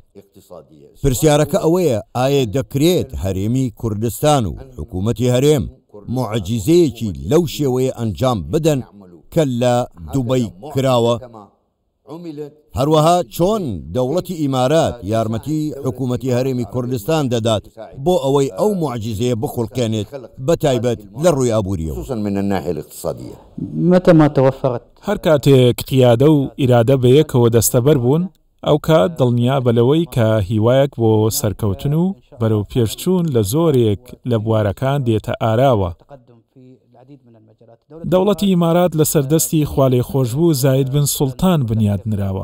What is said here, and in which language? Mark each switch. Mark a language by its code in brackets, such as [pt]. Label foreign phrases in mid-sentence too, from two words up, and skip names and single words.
[ckb] پرسیارەکە ئەوەیە ئایا دەکرێت هەرێمی کوردستان و حکوومەتی هەرێم معجزەیەکی لەو شێوەیە ئەنجام بدەن کە لە دووبەی کراوە؟ هەروەها چۆن دەوڵەتی ئیمارات یارمەتی حکوومەتی هەرێمی کوردستان دەدات بۆ ئەوەی ئەو معجزەیە بخڵکێنێت بە تایبەت لە ڕووی ئابووریەوە؟ [ar] متى ما توفرت [ckb] هەر کاتێک قیادە و ئیرادە بەیەکەوە دەستەبەر بوون ئەو کات دڵنیا بەلەوەی کە هیوایەک بۆ سەرکەوتن و بەرەو پێشچوون لە زۆرێک لە بوارەکان دێتە ئاراوە. دەوڵەتی ئیمارات لە سەردەستی خوالێ خۆشبوو زاید بن سوڵتان بنیاد نراوە.